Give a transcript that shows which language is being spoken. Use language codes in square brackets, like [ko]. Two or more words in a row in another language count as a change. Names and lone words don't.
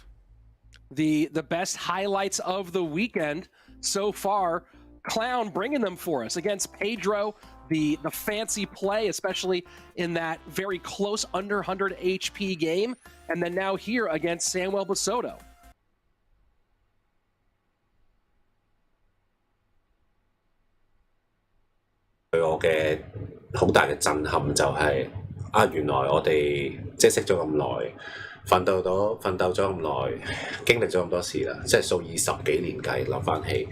[en] The best highlights of the weekend so far, Clown bringing them for us against Pedro. The fancy play, especially in that very close under 100 HP game, and then now here against Samuel Basoto. [yue] 對我嘅好大嘅震撼就係、原來我哋即係識咗咁耐，奮鬥咗咁耐，經歷咗咁多事啦，即係數以10幾年計，諗翻起。